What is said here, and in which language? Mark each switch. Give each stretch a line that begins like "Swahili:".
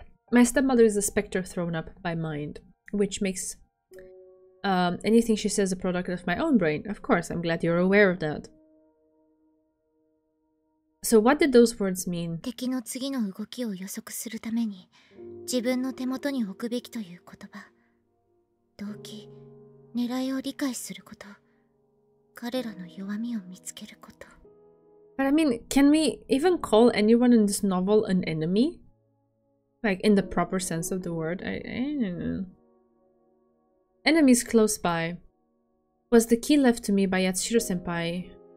English: My stepmother is a spectre thrown up by mind, which makes anything she says a product of my own brain. Of course, I'm glad you're aware of that. So what did those words mean?
Japanese: 敵の次の動きを予測するために自分の手元に置くべきという言葉。動機、狙いを理解すること。彼らの弱みを見つけること。
English: But I mean, can we even call anyone in this novel an enemy? Like, in the proper sense of the word? I don't know. Enemies close by. Was the key left to me by Yatsushiro-senpai?